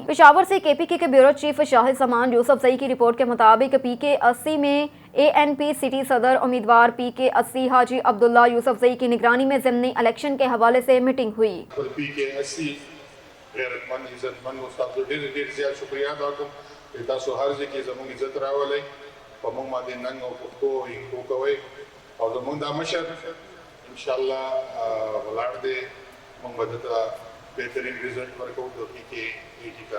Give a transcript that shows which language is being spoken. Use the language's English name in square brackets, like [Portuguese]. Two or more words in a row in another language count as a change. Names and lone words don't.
[Urdu] پشاور سے KPK کے بیورو چیف شاہد سمان یوسفزئی کی رپورٹ کے مطابق PK 80 میں ANP سٹی صدر امیدوار PK 80 حاجی عبداللہ یوسفزئی کی نگرانی میں ضمنی الیکشن کے حوالے سے میٹنگ ہوئی. [Pashto] PK 80 [Urdu] غیرتمند عزتمند مستعد [Pashto] ډېر ډېر زیات شکریہ ادا کوم چې تاسو هر ځای کې زموږ عزت راولئ په موږ باندې ننګ او پښتو یې کوئ او زموږ دا مشر انشاءالله ولاړ دی موږ به دته بهترین رزلټ ورکوو د PK 80 کا